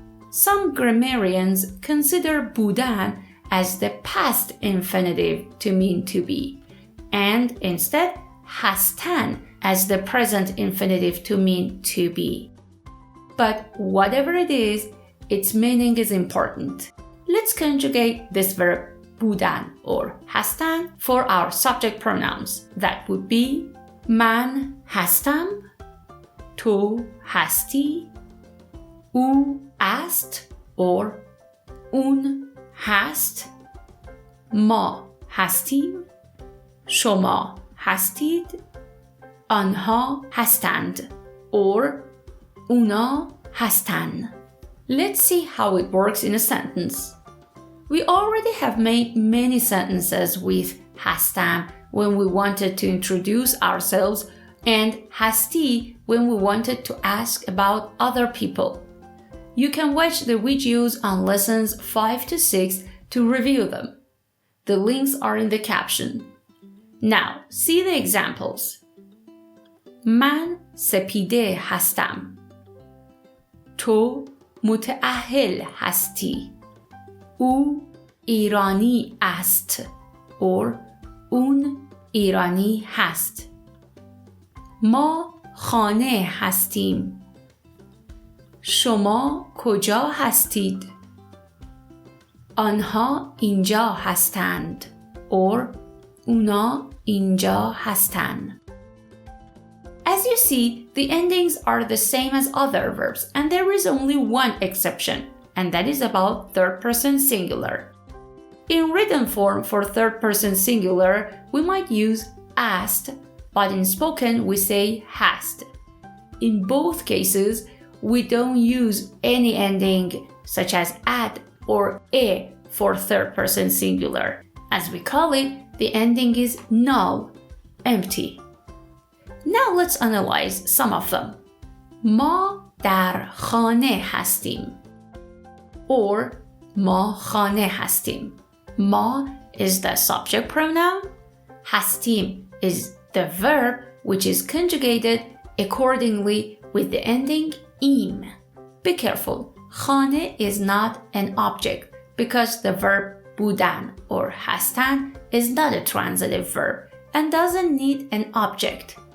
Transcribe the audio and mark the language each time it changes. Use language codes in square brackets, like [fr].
[en] Some grammarians consider بودن as the past infinitive to mean to be, and instead هستن as the present infinitive to mean to be. But whatever it is, its meaning is important. Let's conjugate this verb بودن or هستن for our subject pronouns. That would be [fa] من هستم، تو هستی، او است or اون هست، ما هستیم، شما هستید، آنها هستند or اونا هستن. [en] Let's see how it works in a sentence. We already have made many sentences with هستم when we wanted to introduce ourselves and هستی when we wanted to ask about other people. You can watch the videos on lessons 5 to 6 to review them. The links are in the caption. Now, see the examples. [fa] من سپیده هستم. تو متأهل هستی. او ایرانی است or اون ایرانی هست. ما خانه هستیم. شما کجا هستید؟ آنها اینجا هستند or اونا اینجا هستند. [en] As you see, the endings are the same as other verbs, and there is only one exception, and that is about third-person singular. In written form for third-person singular, we might use asked, but in spoken we say hast. In both cases, we don't use any ending such as ad or e for third-person singular. As we call it, the ending is null, empty. Now let's analyze some of them. [fa] ما در خانه هستیم or ما خانه هستیم. [en] ما is the subject pronoun. هستیم is the verb which is conjugated accordingly with the ending im. Be careful, خانه is not an object because the verb بودن or هستن is not a transitive verb and doesn't need an object.